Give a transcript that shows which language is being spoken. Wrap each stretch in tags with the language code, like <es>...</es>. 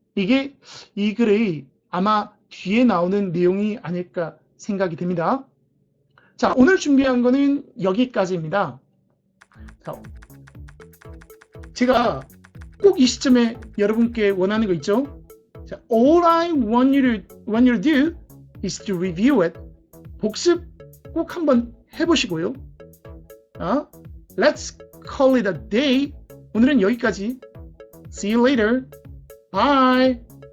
<ko>이게 이 글의 아마 뒤에 나오는 내용이 아닐까 생각이 됩니다. 자, 오늘 준비한 거는 여기까지입니다. 자, 제가 꼭 이 시점에 여러분께 원하는 거 있죠? 자,</ko> <en>all I want you to do is to review it.</en> <ko>복습 꼭 한번 해보시고요.</ko> <en>Let's call it a day.</en> <ko>오늘은 여기까지.</ko> <en>See you later. Bye.</en>